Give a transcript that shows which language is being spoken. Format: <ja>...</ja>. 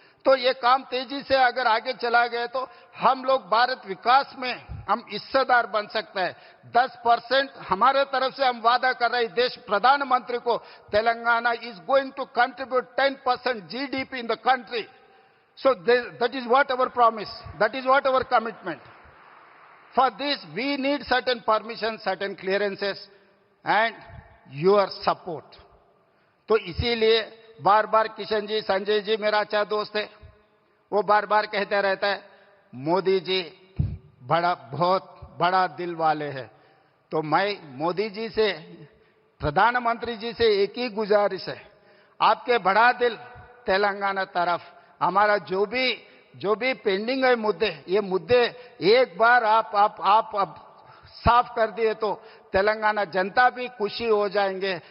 <hi>तो ये काम तेजी से अगर आगे चला गया तो हम लोग भारत विकास में हम हिस्सेदार बन सकते हैं। 10% हमारे तरफ से हम वादा कर रहे हैं देश प्रधानमंत्री को,</hi> <en>Telangana is going to contribute 10% GDP in the country. So that is what our promise, that is what our commitment. For this we need certain permissions, certain clearances and your support.</en> <hi>तो इसीलिए बार बार किशन जी, संजय जी मेरा अच्छा दोस्त है, वो बार बार कहते रहता है मोदी जी बहुत बड़ा दिल वाले हैं। तो मैं मोदी जी से, प्रधानमंत्री जी से एक ही गुजारिश है, आपके बड़ा दिल तेलंगाना तरफ, हमारा जो भी पेंडिंग है मुद्दे, ये मुद्दे एक बार आप साफ कर दिए तो तेलंगाना जनता भी खुशी हो जाएंगे।</hi>